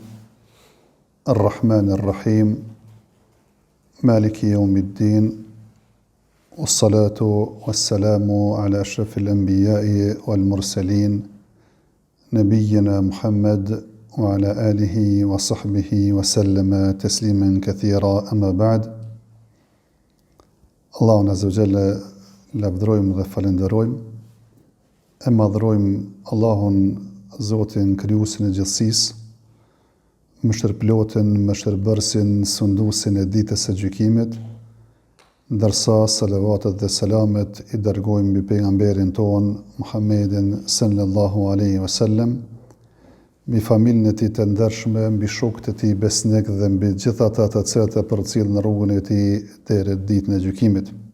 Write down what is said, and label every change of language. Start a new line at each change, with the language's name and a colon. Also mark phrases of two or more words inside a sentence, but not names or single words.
Arabic: الرحمن الرحيم مالك يوم الدين. والصلاة والسلام على أشرف الأنبياء والمرسلين. نبينا محمد وعلى آله وصحبه وسلم تسليما كثيرا أما بعد.
Albanian: Allahun
Arabic: عز وجل
Albanian: lavdërojmë dhe falenderojmë. E madhrojmë Allahun, Zotin krijuesin e gjithësisë, mëshirëplotin, mëshirbërësin, sunduesin e ditës së gjykimit, ndërsa salavatet dhe selamet i dërgojmë mbi pejgamberin ton Muhammedin
Arabic: صلى الله عليه وسلم,
Albanian: mbi familjen e tij të ndershme, mbi shokët e tij besnik dhe mbi gjithë ata të cilët e përcjellin në rrugën e tij deri ditën e gjykimit.